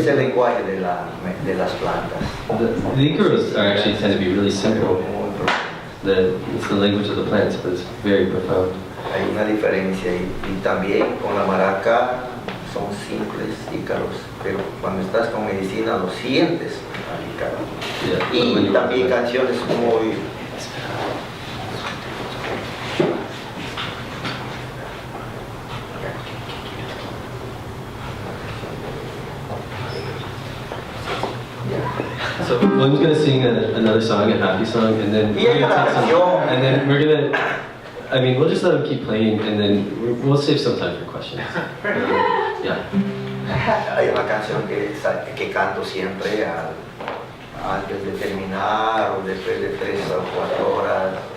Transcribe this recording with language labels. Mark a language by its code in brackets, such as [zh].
[es] Es el lenguaje de las plantas. [en] The Icaros are actually tend to be really simple. It's the language of the plants, but it's very profound. [es] Hay una diferencia y también con la maraca son simples ícaros, pero cuando estás con medicina lo sientes al ícaro. [en] Yeah. When [es] Y [en] you [es] también canciones muy [en] So William's gonna sing another song, a happy song, and then we're gonna take some, and then we're gonna. I mean, we'll just let him keep playing, and then we'll save some time for questions. Yeah. [es] Hay una canción que canto siempre antes de terminar o después de 3 o 4 horas.